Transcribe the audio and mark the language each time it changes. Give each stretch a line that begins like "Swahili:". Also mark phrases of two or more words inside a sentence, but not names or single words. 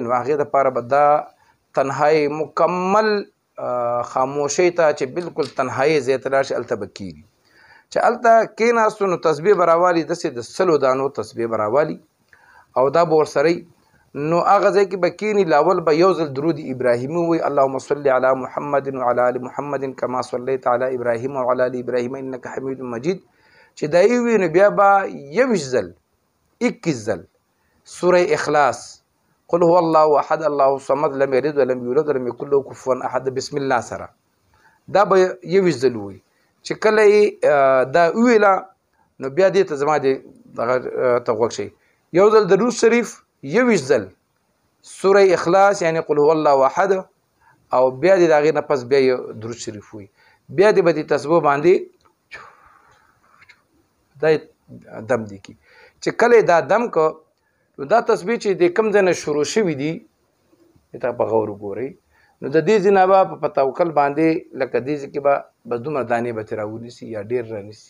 Pashto: نو هغې دپاره به دا تنهایی مکمل خاموشۍ ته چې بالکل تنهایی ځای ته لاړ شي هلته به کېږي چې هلته کېناستو نو تسبیح به راوالي، داسې د 100 دانو تسبیح به راوالي او دا به ورسره نو هغه ځای کې به کښېني. لاول به یو ځل درود ابراهیمي ووایي
Arabic: اللهم صل علی محمد وعلى آل محمد کما صلیت علی ابراهیم وعلى آل ابراهیم انک حمید مجید.
Pashto: چې دا یې ووایي نو بیا به 21 ځل 21 ځل سوره اخلاص
Arabic: قل هو الله احد الله الصمد لم یلد ولم یولد ولم یکن له کفوا احد
Pashto: بسم الله سره دا به 21 ځل ووایي. چې کله یې دا وویله نو بیا دې ته زما دغه ته غوږ شئ، یو ځل درود شریف 21 ځل سوره اخلاص یعنی
Arabic: قل هو الله احد
Pashto: او بیا دې د هغې نه پس بیا یې درود شریف وایي، بیا دې به دې تسبیح باندې دا دم دی کی. چې کله دا دم که نو دا تسبیح چې د کوم ځای نه شروع شوي دي ته په غور وګورئ نو د دې ځای نه به په توکل باندې لکه دې ځای کې به بس دومره دانې به ترې راونیسي یا ډېر رانیسي.